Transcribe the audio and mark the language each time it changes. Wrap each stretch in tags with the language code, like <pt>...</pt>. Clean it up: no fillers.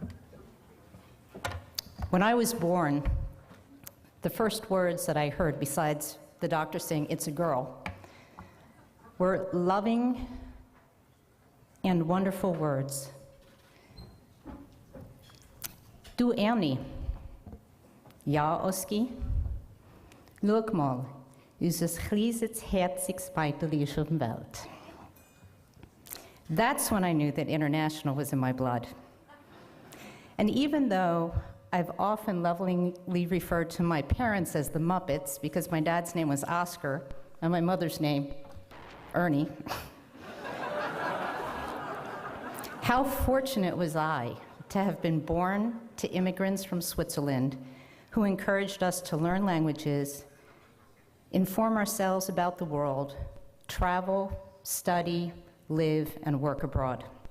<en>Thank you. When I was born, the first words that I heard, besides the doctor saying, "It's a girl," were loving and wonderful words.</en> <gsw>Du Ernie, ja Oski, look mal, unser kleines herziges Beiteli ist auf der Welt.</gsw> <en>That's when I knew that international was in my blood. And even though I've often lovingly referred to my parents as the Muppets, because my dad's name was Oscar and my mother's name, Ernie, how fortunate was I to have been born to immigrants from Switzerland who encouraged us to learn languages, inform ourselves about the world, travel, study, live, and work abroad.</en>